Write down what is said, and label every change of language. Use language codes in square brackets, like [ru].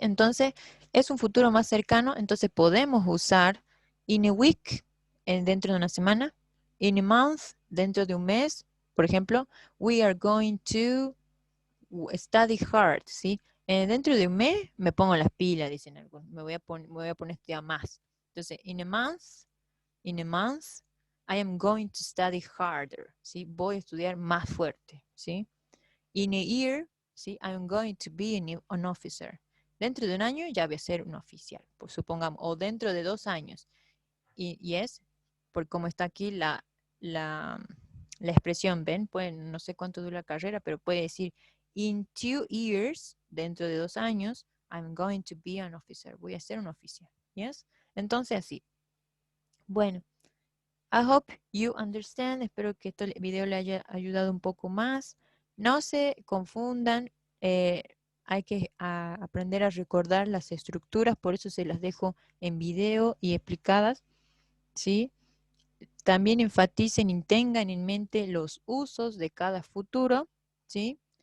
[es] Entonces, es un futuro más cercano, entonces podemos usar [en] in a week, [es] dentro de una semana, [en] in a month, [es] dentro de un mes, por ejemplo, [en] we are going to study hard, [es] ¿sí? Dentro de un mes me pongo las pilas, dicen algunos, me voy a poner a estudiar más. [en] Entonces, in a month, I am going to study harder, ¿sí? [es] Voy a estudiar más fuerte, ¿sí? [en] In a year, ¿sí? I am going to be an officer. [es] Dentro de un año ya voy a ser un oficial, pues supongamos, o dentro de 2 años. Y es, por cómo está aquí la, la expresión, ¿ven? Pueden, no sé cuánto dura la carrera, pero puede decir, [en] in 2 years, [es] dentro de 2 años, [en] I'm going to be an officer. [es] Voy a ser un oficial, ¿yes? Entonces así. [en] Bueno, I hope you understand. [es] Espero que este video le haya ayudado un poco más. No se confundan. Hay que aprender a recordar las estructuras, por eso se las dejo en video y explicadas, ¿sí? También enfaticen y tengan en mente los usos de cada futuro, ¿sí?